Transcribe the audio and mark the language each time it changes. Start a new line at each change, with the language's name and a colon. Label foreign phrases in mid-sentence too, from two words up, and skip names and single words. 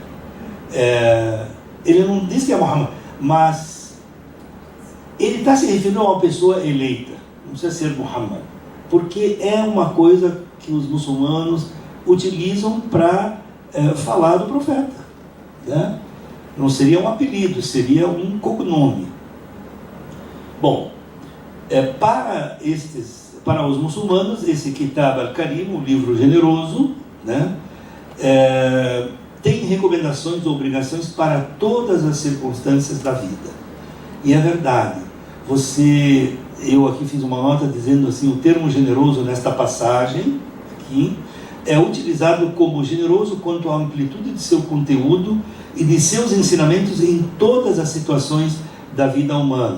Portuguese: Ele não diz que é Muhammad, mas ele está se referindo a uma pessoa eleita, não precisa ser Muhammad, porque é uma coisa que os muçulmanos utilizam para falar do profeta, né? Não seria um apelido, seria um cognome. Bom, para os muçulmanos, esse Kitab al-Karim, o livro generoso, né, tem recomendações ou obrigações para todas as circunstâncias da vida. E é verdade. Eu aqui fiz uma nota dizendo assim, o termo generoso nesta passagem aqui é utilizado como generoso quanto à amplitude de seu conteúdo e de seus ensinamentos em todas as situações da vida humana.